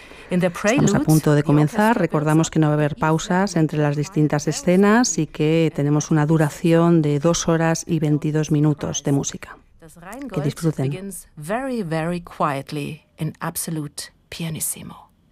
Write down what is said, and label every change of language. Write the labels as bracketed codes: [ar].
[es] Estamos a punto de comenzar. Recordamos que no va a haber pausas entre las distintas escenas y que tenemos una duración de 2 horas y 22 minutos de música. Que disfruten. [en] Very, very quietly, in absolute pianissimo.